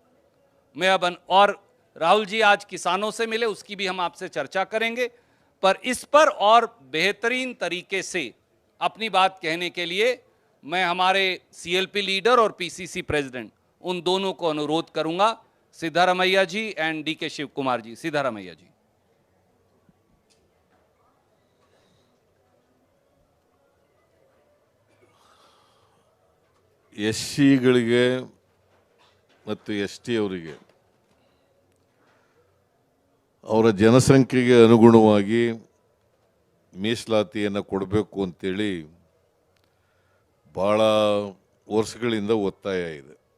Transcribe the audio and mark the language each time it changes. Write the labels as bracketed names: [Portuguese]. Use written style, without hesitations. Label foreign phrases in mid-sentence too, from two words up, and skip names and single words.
[Hindi] मैं अब और राहुल जी आज किसानों से मिले, उसकी भी हम आपसे चर्चा करेंगे, पर इस पर और बेहतरीन तरीके से अपनी बात कहने के लिए मैं हमारे [English] CLP leader [Hindi] और [English] PCC president [Hindi] उन दोनों को अनुरोध करूंगा, सिद्धारमैया जी एंड डीके शिव कुमार जी। सिद्धारमैया जी। [Kannada] ಎಸ್ಸಿಗಳಿಗೆ ಮತ್ತು ಎಸ್ಟಿ ಅವರಿಗೆ ಅವರ ಜನಸಂಖ್ಯೆಗೆ ಅನುಗುಣವಾಗಿ ಮೀಸಲಾತಿಯನ್ನು ಕೊಡಬೇಕು ಅಂತೇಳಿ ಭಾಳ ವರ್ಷಗಳಿಂದ ಒತ್ತಾಯ ಇದೆ.